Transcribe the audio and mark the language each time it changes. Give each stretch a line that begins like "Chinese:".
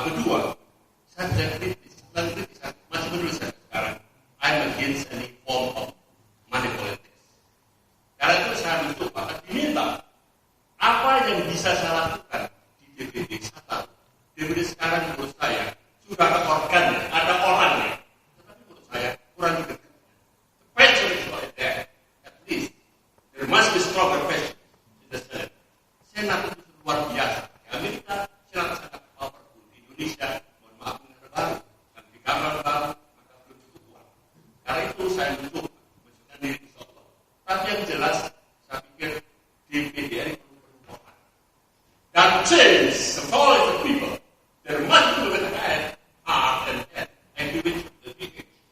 Indonesian: Kedua, saya tidak kritis. Dan kritis, saya masih menulis sekarang.
English: I'm against any form of money politics.
Indonesian: Karena itu saya mencoba, diminta apa yang bisa saya lakukan di DPD. Saya tahu, DPD sekarang menurut saya sudah ada organnya, ada orangnya. Tetapi menurut saya kurang juga.
English: The passion is not there. At least there must be stronger passion in the Senate.
Indonesian: Senat itu luar biasa. Di Amerika, Senat sangat powerful. Di Indonesia, mohon maaf, negara baru. Dan di kamar baru, maka belum cukup kuat. Karena itu saya mencoba menunjukkan diri insyaAllah. Tapi yang jelas, saya pikir DPD ini perlu perubahan. Dan
English: change the voice of the people. There must be a head, heart, and head. And give it to the people.